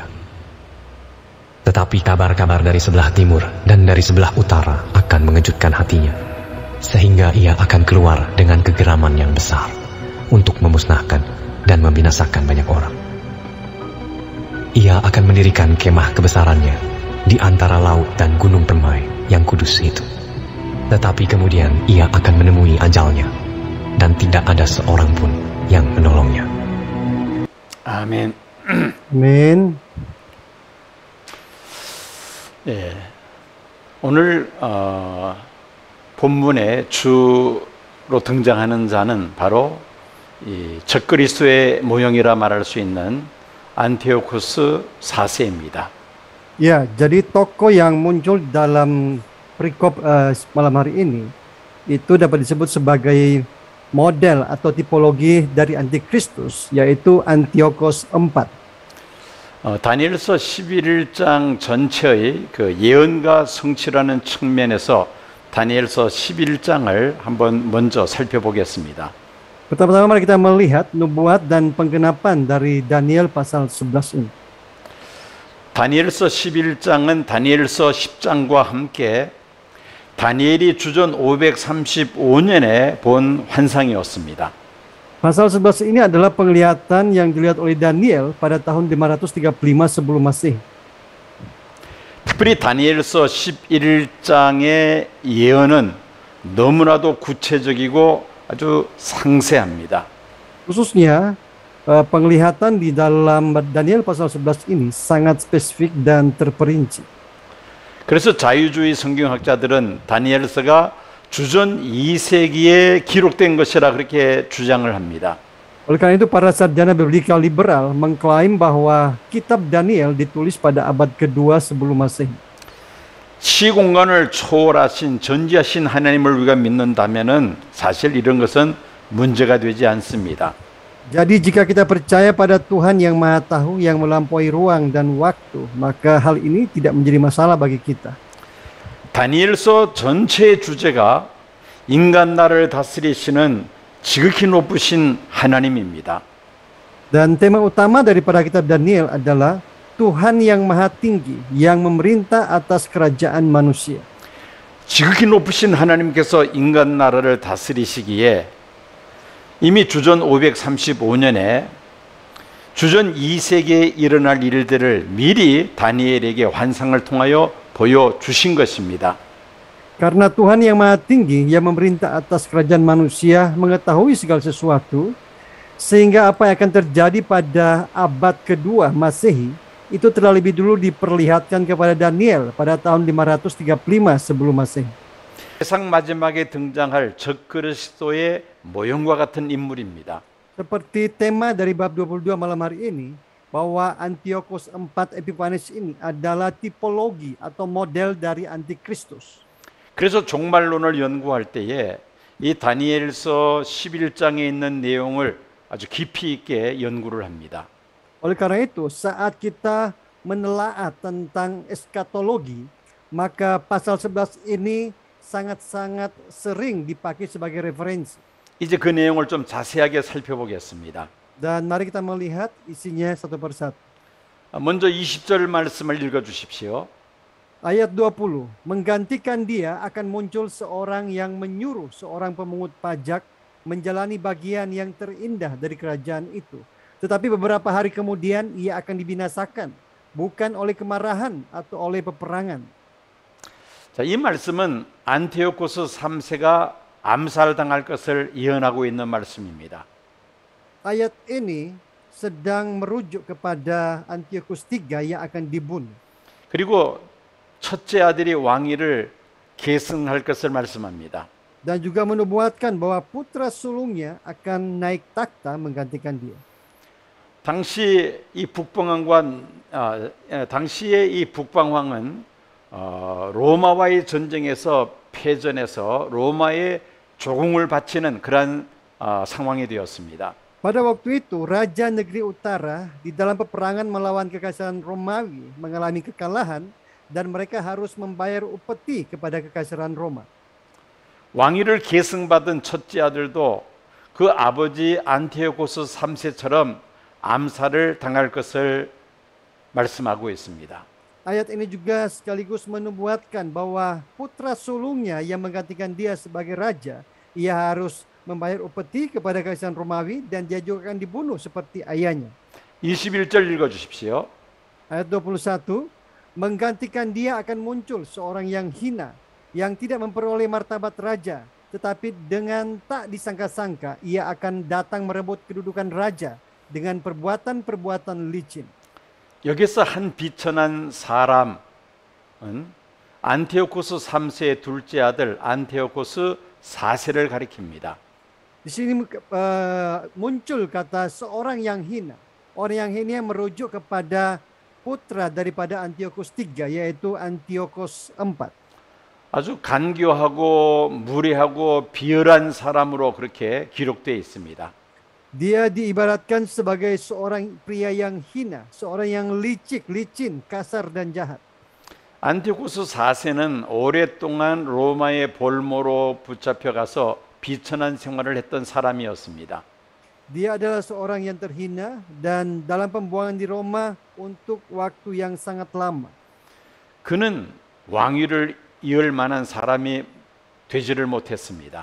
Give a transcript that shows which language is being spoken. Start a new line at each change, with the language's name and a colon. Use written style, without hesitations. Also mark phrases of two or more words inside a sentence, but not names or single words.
Indonesian: Tetapi kabar-kabar dari sebelah timur dan dari sebelah utara akan mengejutkan hatinya, sehingga ia akan keluar dengan kegeraman yang besar untuk memusnahkan dan membinasakan banyak orang. Ia akan mendirikan kemah kebesarannya di antara laut dan gunung permai yang kudus itu. Tetapi kemudian ia akan menemui ajalnya, dan tidak ada seorang pun yang menolongnya.
Korean: 아멘.
Indonesian: Amin.
Korean: 예, 오늘 본문의 주로 등장하는 자는 바로 이 적그리스도의 모형이라 말할 수 있는 안티오코스 4세입니다.
Indonesian: Ya, jadi tokoh yang muncul dalam perikop malam hari ini itu dapat disebut sebagai model atau tipologi dari Antikristus, yaitu Antiochus IV.
Korean: 다니엘서 11장 전체의 그 예언과 성취라는 측면에서 다니엘서 11장을 한번 먼저 살펴보겠습니다.
Indonesian: Pertama-tama mari kita melihat nubuat dan penggenapan dari Daniel pasal 11 ini.
Korean: 다니엘서 11장은 다니엘서 10장과 함께 다니엘이 주전 535년에 본 환상이었습니다.
Indonesian: Pasal 11 ini adalah penglihatan yang dilihat oleh Daniel pada tahun 535 sebelum Masehi.
Korean: 특별히 다니엘서 11장의 예언은 너무나도 구체적이고 아주 상세합니다.
Indonesian: Khususnya penglihatan di dalam Daniel pasal 11 ini sangat spesifik dan terperinci.
Korean: 그래서 자유주의 성경학자들은 다니엘서가 주전 2세기에 기록된 것이라 그렇게 주장을 합니다.
Indonesian: Oleh karena itu para sarjana biblika liberal mengklaim bahwa kitab Daniel ditulis pada abad kedua sebelum Masehi.
Korean: 시공간을 초월하신 전지하신 하나님을 우리가 믿는다면은 사실 이런 것은 문제가 되지 않습니다.
Indonesian: Jadi jika kita percaya pada Tuhan yang Maha Tahu yang melampaui ruang dan waktu, maka hal ini tidak menjadi masalah bagi kita.
Korean: 다니엘서 전체의 주제가 인간 나라를 다스리시는 지극히 높으신 하나님입니다.
Indonesian: Dan tema utama daripada kitab Daniel adalah Tuhan yang Maha Tinggi yang memerintah atas kerajaan manusia.
Korean: 지극히 높으신 하나님께서 인간 나라를 다스리시기에 이미 주전 535년에 주전 2세기에 일어날 일들을 미리 다니엘에게 환상을 통하여 보여주신 것입니다.
Indonesian: Karena Tuhan yang Maha Tinggi yang memerintah atas kerajaan manusia mengetahui segala sesuatu, sehingga apa yang akan terjadi pada abad kedua Masehi itu telah lebih dulu diperlihatkan kepada Daniel pada tahun 535 sebelum Masehi.
Korean: 세상 마지막에 등장할 적그리스도의 모형과 같은 인물입니다.
Indonesian: Seperti tema dari bab 22 malam hari ini, bahwa Antiochus IV Epiphanes ini adalah tipologi atau model dari Antikristus.
Korean: 그래서 종말론을 연구할 때에 이 다니엘서 11장에 있는 내용을 아주 깊이 있게 연구를 합니다.
Indonesian: Oleh karena itu, saat kita menelaah tentang eskatologi, maka pasal 11 ini sangat-sangat sering dipakai sebagai referensi.
Korean: 이제 그 내용을 좀 자세하게 살펴보겠습니다.
Indonesian: Dan mari kita melihat isinya satu persatu.
Korean: 먼저 20절 말씀을 읽어 주십시오.
Indonesian: Ayat 20, menggantikan dia akan muncul seorang yang menyuruh seorang pemungut pajak menjalani bagian yang terindah dari kerajaan itu. Tetapi beberapa hari kemudian ia akan dibinasakan, bukan oleh kemarahan atau oleh peperangan.
Korean: 자, 이 말씀은 안티오코스 3세가 암살당할 것을 예언하고 있는 말씀입니다.
Indonesian: Ayat ini sedang merujuk kepada Antiochus III yang akan dibunuh.
Korean: 그리고 첫째 아들이 왕위를 계승할 것을 말씀합니다.
Indonesian: Dan juga menubuatkan bahwa putra sulungnya akan naik takhta menggantikan dia.
Korean: 당시의 이 북방왕은 로마와의 전쟁에서 패전해서 로마에 조공을 바치는 그러한 상황이 되었습니다.
Indonesian: Pada waktu itu, Raja Negeri Utara di dalam peperangan melawan Kekaisaran Romawi mengalami kekalahan dan mereka harus membayar upeti kepada Kekaisaran Roma.
Korean: 왕위를 계승받은 첫째 아들도 그 아버지 안티오코스 3세처럼 암살을 당할 것을 말씀하고 있습니다.
Indonesian: Ayat ini juga sekaligus menubuatkan bahwa putra sulungnya yang menggantikan dia sebagai raja, ia harus membayar upeti kepada Kekaisaran Romawi dan dia juga akan dibunuh seperti ayahnya.
Korean: 21절 읽어주십시오.
Indonesian: Ayat 21, menggantikan dia akan muncul seorang yang hina, yang tidak memperoleh martabat raja, tetapi dengan tak disangka-sangka ia akan datang merebut kedudukan raja dengan perbuatan-perbuatan licin.
Korean: 여기서 한 비천한 사람은 안티오코스 3세의 둘째 아들 안티오코스 4세를 가리킵니다.
Indonesian: Di sini muncul kata seorang yang hina. Orang yang hina merujuk kepada putra daripada Antiochus III, yaitu Antiochus IV.
Korean: 아주 간교하고 무례하고 비열한 사람으로 그렇게 기록되어 있습니다.
Indonesian: Dia diibaratkan sebagai seorang pria yang hina, seorang yang licin, kasar dan jahat.
Korean: 안티오코스 4세는 오랫동안 로마의 볼모로 붙잡혀가서 비천한 생활을 했던 사람이었습니다.
Indonesian: Dia adalah seorang yang terhina dan dalam pembuangan di Roma untuk waktu yang sangat lama.
Korean: 그는 왕위를 이을 만한 사람이 되지를 못했습니다.